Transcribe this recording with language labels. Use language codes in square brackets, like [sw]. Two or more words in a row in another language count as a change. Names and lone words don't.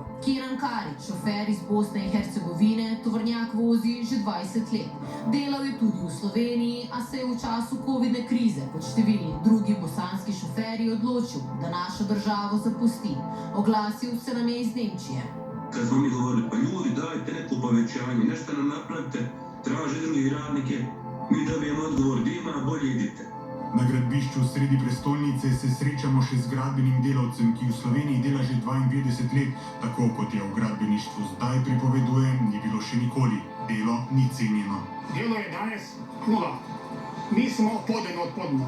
[sl] Kiran Karič, šofer iz Bosne in Hercegovine, tovornjak vozi že 20 let. Delal je tudi v Sloveniji, a se je v času covidne krize, kot številni drugi bosanski šoferji, odločil, da našo državo zapusti. Oglasil se nam je iz Nemčije. [bs] Kad smo mi govorili, pa ljudi, dajte neko povećanje, nešto nam napravite, traže drugi radnike, mi dobijemo odgovor, dima, bolje idite. [sl] Na gradbišču sredi prestolnice se srečamo še z gradbenim delavcem, ki v Sloveniji dela že 52 let, tako kot je v gradbeništvu zdaj pripoveduje, ni bilo še nikoli. Delo ni cenjeno. Delo je danes nula. Mi smo podeni od podna.